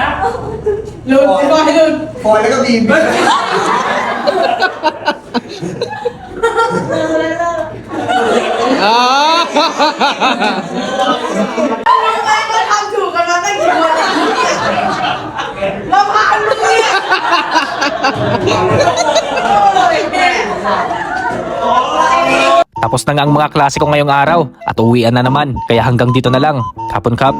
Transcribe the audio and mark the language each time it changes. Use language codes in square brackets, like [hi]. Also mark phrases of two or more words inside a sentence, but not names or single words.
[th] ลุ้นไอ้บอยลุ้นฟอยแล้วก็บีมมันทำถูกกันมาตั้งกี่คนอะเราพาลูกเนี่ยโอ้ยแม่ [tl] Tapos na nga ang mga klase ko ngayong araw at uwian na naman. Kaya hanggang dito na lang. Kapon kap.